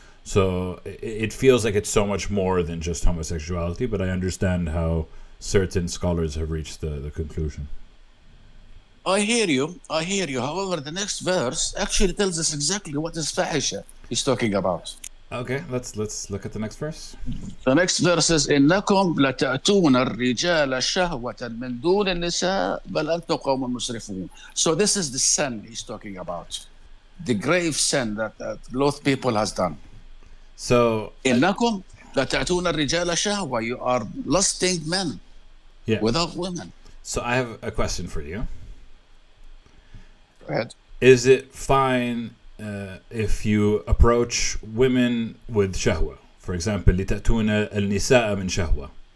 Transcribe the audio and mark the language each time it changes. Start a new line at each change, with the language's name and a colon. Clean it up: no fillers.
English: So it feels like it's so much more than just homosexuality, but I understand how certain scholars have reached the conclusion. I hear you. I hear you. However, the next verse actually tells us exactly what is fahisha he's talking about. Okay, let's look at the next verse. The next verse is
Arabic: إنكم لتأتون الرجال شهوة من دون النساء بل أنتم قوم مسرفون.
English: So this is the sin he's talking about, the grave sin that both people has done. So
Arabic: إنكم لتأتون الرجال شهوة.
English: You are lusting men without women. So I have a question for you. Go ahead. Is it fine if you approach women with shahwa? For example,
Arabic: لتأتون النساء من شهوة.